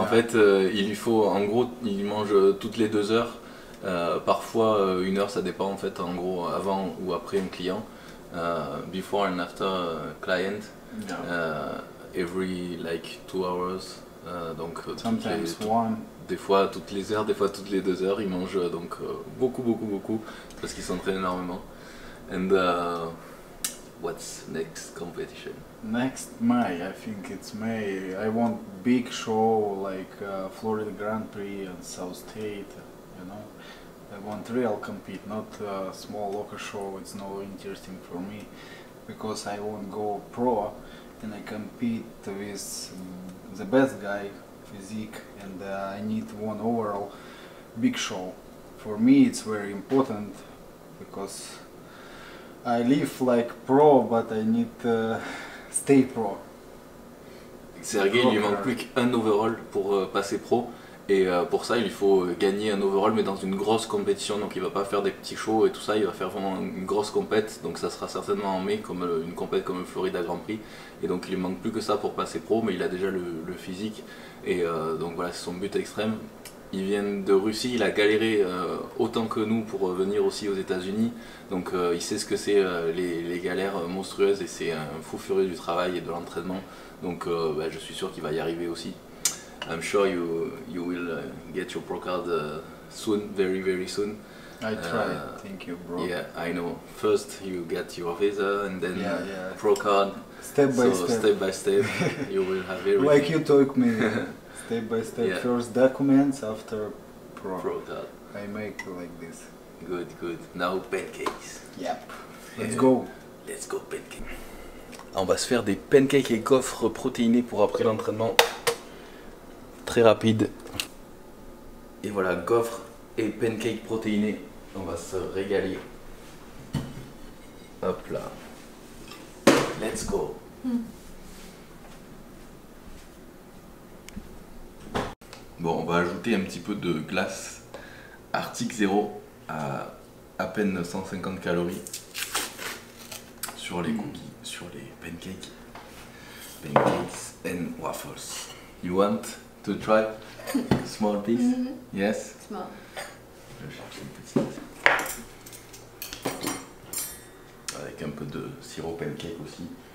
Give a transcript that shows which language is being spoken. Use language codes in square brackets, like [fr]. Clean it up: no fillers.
[fr] En fait, il lui faut, en gros, il mange toutes les 2 heures, parfois 1 heure, ça dépend en fait, en gros, avant ou après un client, [en] before and after client, Yeah. every like 2 hours, donc Sometimes 1. [fr] des fois toutes les heures, des fois toutes les 2 heures, il mange donc beaucoup, parce qu'il s'entraîne énormément. [en] And what's next competition? Next May, I think it's May. I want big show like Florida Grand Prix and South State. You know, I want real compete, not small local show. It's no interesting for me because I won't go pro and I compete with the best guy, physique, and I need one overall big show. For me, it's very important because I live like pro, but I need. Stay pro. [fr] Sergei, il lui manque plus qu'un overall pour passer pro. Et pour ça, il faut gagner un overall, mais dans une grosse compétition. Donc il va pas faire des petits shows et tout ça, il va faire vraiment une grosse compète. Donc ça sera certainement en mai, comme une compète comme le Florida Grand Prix. Et donc il lui manque plus que ça pour passer pro, mais il a déjà le physique. Et donc voilà, c'est son but extrême. il vient de Russie, il a galéré autant que nous pour venir aussi aux États-Unis. Donc il sait ce que c'est les galères monstrueuses et c'est un fou furieux du travail et de l'entraînement. Donc je suis sûr qu'il va y arriver aussi. [en] I'm sure you will get your pro card soon, very soon. I try. Thank you, bro. Yeah, I know. First you get your visa and then Yeah. pro card. Step by step. You will have everything. Like you taught me. Step by step. Yeah. First documents, after pro. Pro card. I make like this. Good. Now pancakes. Yep. Let's go. Let's go pancakes. [fr] On va se faire des pancakes et gaufres protéinés pour après l'entraînement. Très rapide. Et voilà, gaufres et pancakes protéinés. On va se régaler. Hop là. [en] Let's go. [fr] Bon, on va ajouter un petit peu de glace Arctic Zero à peine 150 calories sur les cookies, sur les pancakes. [en] Pancakes and waffles. You want to try small piece? Yes? Small. [fr] Je vais chercher une petite. Avec un peu de sirop pancake aussi.